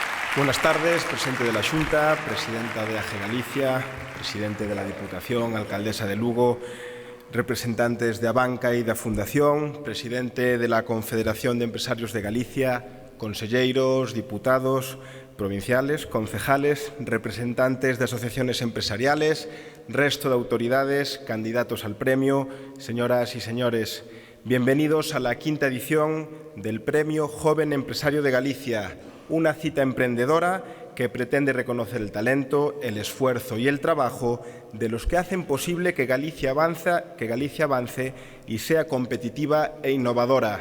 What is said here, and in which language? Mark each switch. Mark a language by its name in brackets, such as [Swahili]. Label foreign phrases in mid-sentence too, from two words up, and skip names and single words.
[Spanish] Buenas tardes, presidente de la Xunta, presidenta de AGE Galicia, presidente de la Diputación, alcaldesa de Lugo, representantes de Abanca e [Galician] da Fundación, [Spanish] presidente de la Confederación de Empresarios de Galicia, conselleiros, diputados provinciales, concejales, representantes de asociaciones empresariales, resto de autoridades, candidatos al premio, señoras y señores, bienvenidos a la quinta edición del Premio Joven Empresario de Galicia, una cita emprendedora que pretende reconocer el talento, el esfuerzo y el trabajo de los que hacen posible que Galicia avance y sea competitiva e innovadora.